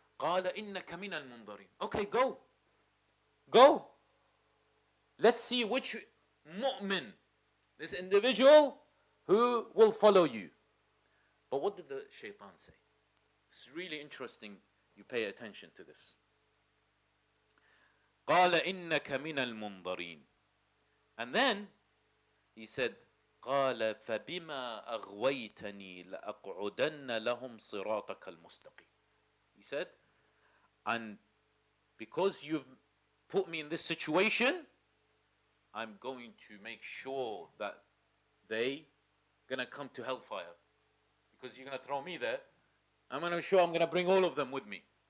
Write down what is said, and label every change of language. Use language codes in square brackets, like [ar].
[ar] قَالَ إِنَّكَ مِنَ الْمُنظَرِينَ. [en] Okay, go. Go. Let's see which mu'min, this individual who will follow you. But what did the shaitan say? It's really interesting you pay attention to this. [ar] قَالَ إِنَّكَ مِنَ الْمُنظَرِينَ. [en] And then he said, [ar] قَالَ فَبِمَا أَغْوَيْتَنِي لَأَقْعُدَنَّ لَهُمْ صِرَاطَكَ الْمُسْتَقِيمِ. [en] He said, and because you've put me in this situation, I'm going to make sure that they going to come to hellfire. Because you're going to throw me there. I'm going to bring all of them with me.